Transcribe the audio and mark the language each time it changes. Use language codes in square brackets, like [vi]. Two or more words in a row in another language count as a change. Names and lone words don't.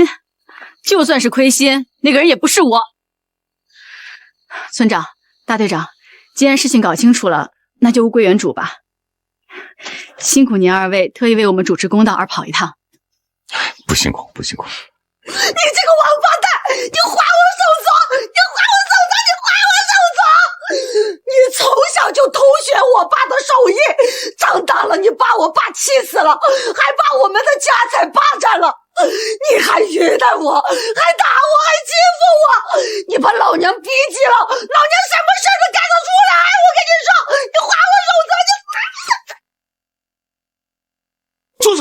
[zh] 就算是虧心，那個人也不是我。村長、大隊長，既然事情搞清楚了，那就物歸原主吧。辛苦您二位特意為我們主持公道而跑一趟。不辛苦，不辛苦。你這個王八蛋，你還我手鐲！你還我手鐲！你還我手鐲！你從小就偷學我爸的手藝，長大了你把我爸氣死了，還把我們的家財霸佔了，你還虐待我，還打我，還欺負我！你把老娘逼急了，老娘什么事都干得出来。我跟你说，你划我手住手！